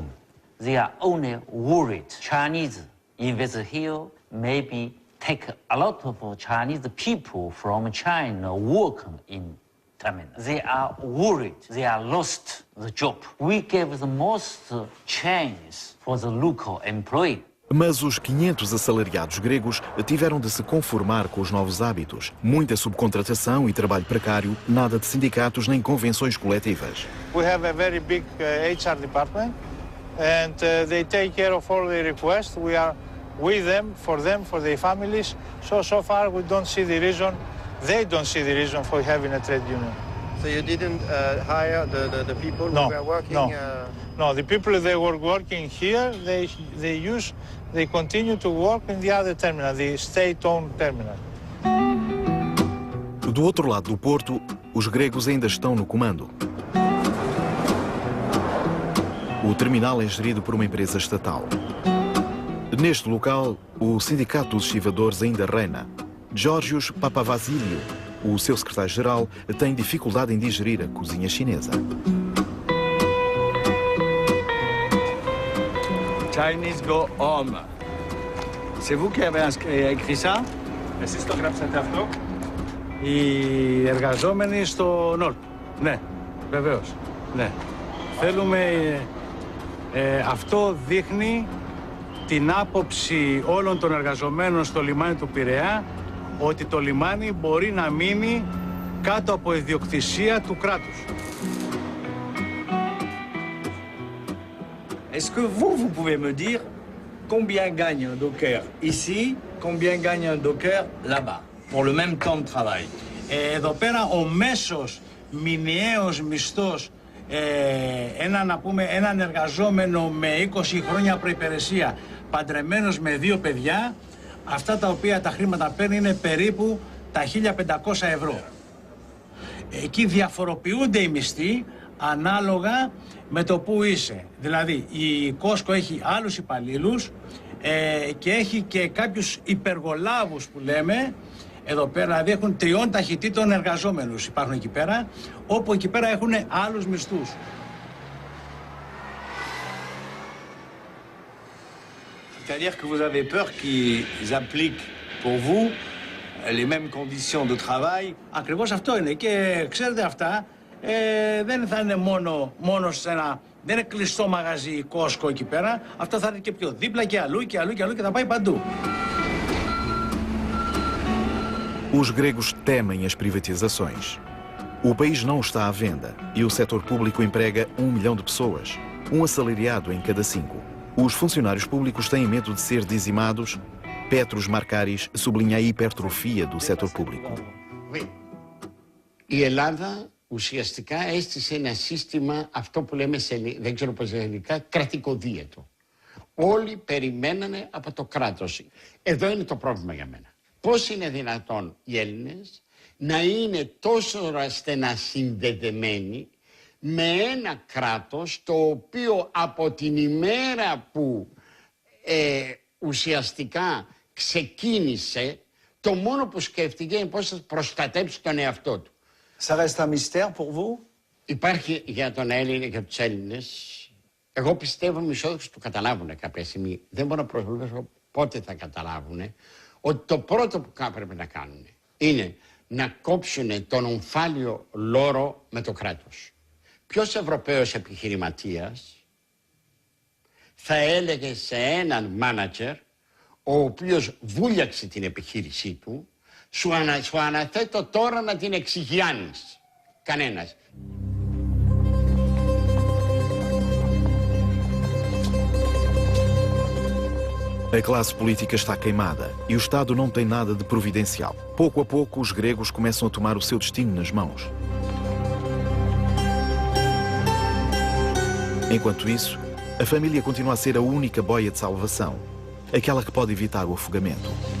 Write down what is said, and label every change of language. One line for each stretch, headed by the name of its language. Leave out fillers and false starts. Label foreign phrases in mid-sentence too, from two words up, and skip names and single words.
English: They are only worried Chinese invest here, maybe take a lot of Chinese people from China working in terminal. They are worried, they are lost the job. We gave the most chance for the local employee.
Portuguese: Mas os 500 assalariados gregos tiveram de se conformar com os novos hábitos. Muita subcontratação e trabalho precário, nada de sindicatos nem convenções coletivas.
English: We have a very big HR department and they take care of all the requests. We are with them, for their families. So far we don't see the reason, they don't see the reason for having a trade union. So you didn't hire the people who were working? No, the people that were working here, they continue to work in the other terminal, the state-owned terminal.
Portuguese: Do outro lado do porto, os gregos ainda estão no comando. O terminal é gerido por uma empresa estatal. Neste local, o sindicato dos estivadores ainda reina. Georgios Papavassiliou, o seu secretário-geral, tem dificuldade em digerir a cozinha chinesa.
English: Chinese go home.
French: C'est vous qui avez écrit ça?
Greek: Εσείς το γράψατε αυτό? Οι εργαζόμενοι στο Νόρτ. Ναι, βεβαίως. Ναι. Θέλουμε... αυτό δείχνει την άποψη όλων των εργαζομένων στο λιμάνι του Πειραιά ότι το λιμάνι μπορεί να μείνει κάτω από ιδιοκτησία του κράτους.
French: Est-ce que vous pouvez me dire combien gagne un docker ici, combien gagne un docker là-bas, pour le même temps de travail?
Greek: Εδώ πέρα ο μέσος μηνιαίος μισθός έναν εργαζόμενο με 20 χρόνια προϋπηρεσία, παντρεμένος με 2 παιδιά, αυτά τα οποία τα χρήματα παίρνει είναι περίπου τα τα 1.500 ευρώ. Εκεί διαφοροποιούνται οι μισθοί ανάλογα με το που είσαι. Δηλαδή η Costco έχει άλλους υπαλλήλους και έχει και κάποιους υπεργολάβους που λέμε εδώ πέρα, δηλαδή έχουν 3 ταχυτήτων εργαζόμενους υπάρχουν εκεί πέρα, όπου εκεί πέρα έχουν άλλους μισθούς.
French: C'est-à-dire que vous avez peur qu'ils appliquent pour vous les mêmes conditions de travail.
Greek: Ακριβώς αυτό είναι και ξέρετε αυτά δεν θα είναι μόνο σε ένα, δεν είναι κλειστό μαγαζί η Costco εκεί πέρα, αυτό θα είναι και πιο δίπλα και αλλού και αλλού και αλλού και θα πάει παντού.
Portuguese: Os gregos temem as privatizações. O país não está à venda e o setor público emprega 1 milhão de pessoas, um assalariado em cada 5. Os funcionários públicos têm medo de ser dizimados. Petros Markaris sublinha a hipertrofia do setor público.
Greek: Η Ελλάδα ουσιαστικά έστησε ένα σύστημα, αυτό που λέμε δεν ξέρω πώς ελληνικά, κρατικοδίαιτο. Όλοι περιμένανε από το κράτος. Εδώ είναι το πρόβλημα για μένα. Πώς είναι δυνατόν οι Έλληνες να είναι τόσο στενά συνδεδεμένοι με ένα κράτος το οποίο από την ημέρα που ουσιαστικά ξεκίνησε, το μόνο που σκέφτηκε είναι πώς θα προστατέψει τον εαυτό του.
French: Ça reste un mystère pour vous?
Greek: Υπάρχει για τον Έλληνα και τους Έλληνες, εγώ πιστεύω μισόδοξοι το καταλάβουν κάποια στιγμή. Δεν μπορώ να προβλέψω πότε θα καταλάβουν ότι το πρώτο που πρέπει να κάνουν είναι να κόψουν τον ομφάλιο λόρο με το κράτος. Ποιος Ευρωπαίος επιχειρηματίας θα έλεγε σε έναν μάνατζερ ο οποίος βούλιαξε την επιχείρησή του, σου αναθέτω τώρα να την εξηγιάνεις. Κανένας.
Portuguese: A classe política está queimada e o Estado não tem nada de providencial. Pouco a pouco, os gregos começam a tomar o seu destino nas mãos. Enquanto isso, a família continua a ser a única boia de salvação, aquela que pode evitar o afogamento.